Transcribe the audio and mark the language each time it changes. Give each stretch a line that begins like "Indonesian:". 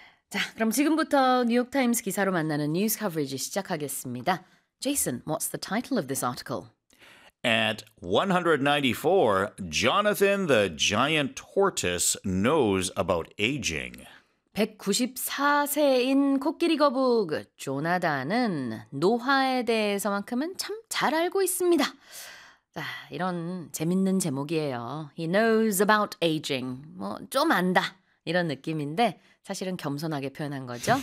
Korean: 자, 그럼 지금부터 뉴욕타임스 기사로 만나는 뉴스 커버리지 시작하겠습니다.
English: Jason, what's the title of this article? At 194, Jonathan the Giant Tortoise knows about aging.
Korean: 194세인 코끼리 거북, 조나단은 노화에 대해서만큼은 참 잘 알고 있습니다. 자, 이런 재밌는 제목이에요.
English: He knows about aging.
Korean: 뭐, 좀 안다. 이런 느낌인데 사실은 겸손하게 표현한 거죠.